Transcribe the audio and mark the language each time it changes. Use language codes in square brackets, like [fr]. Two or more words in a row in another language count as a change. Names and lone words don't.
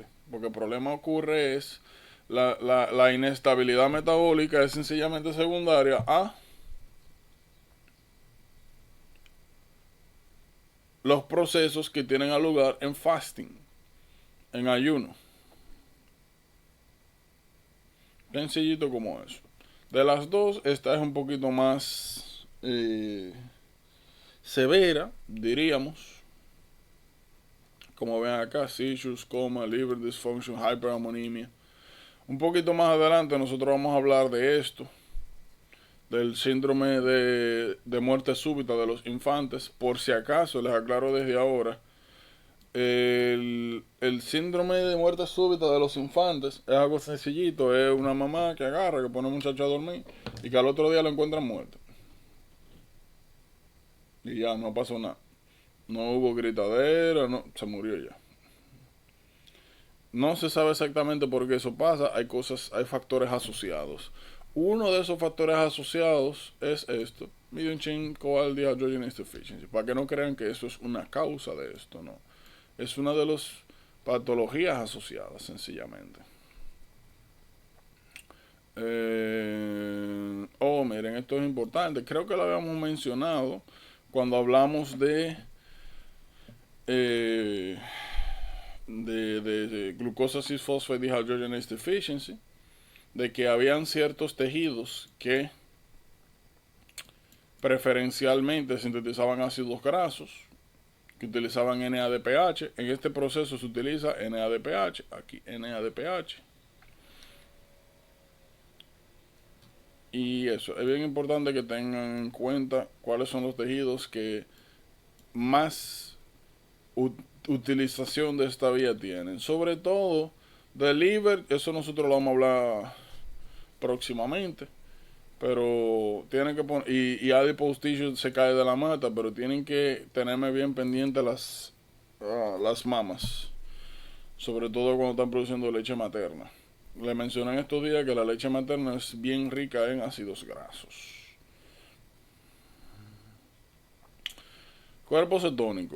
[es] Porque el problema ocurre es la inestabilidad metabólica es sencillamente secundaria a los procesos que tienen lugar en fasting, en ayuno. Sencillito como eso. De las dos, esta es un poquito más severa, diríamos. Como ven acá: [en] seizures, coma, liver dysfunction, hyperammonemia. [es] Un poquito más adelante nosotros vamos a hablar de esto, del síndrome de muerte súbita de los infantes. Por si acaso, les aclaro desde ahora, el síndrome de muerte súbita de los infantes es algo sencillito. Es una mamá que agarra, que pone a un muchacho a dormir y que al otro día lo encuentran muerto. Y ya, no pasó nada. No hubo gritadera, no, se murió ya. No se sabe exactamente por qué eso pasa. Hay factores asociados. Uno de esos factores asociados es esto: [en] medium chain covalent dehydrogenase deficiency. [es] Para que no crean que eso es una causa de esto, no. Es una de las patologías asociadas, sencillamente. Miren, esto es importante. Creo que lo habíamos mencionado cuando hablamos de glucosa [en] 6-phosphate dehydrogenase deficiency, [es] de que habían ciertos tejidos que preferencialmente sintetizaban ácidos grasos, que utilizaban NADPH. En este proceso se utiliza NADPH, aquí NADPH. Y eso, es bien importante que tengan en cuenta cuáles son los tejidos que más utilización de esta vía tienen. Sobre todo del liver, eso nosotros lo vamos a hablar próximamente. Pero tienen que poner, y [en] adipose tissue [es] se cae de la mata, pero tienen que tenerme bien pendiente las mamas. Sobre todo cuando están produciendo leche materna. Le mencioné en estos días que la leche materna es bien rica en ácidos grasos. Cuerpo cetónico.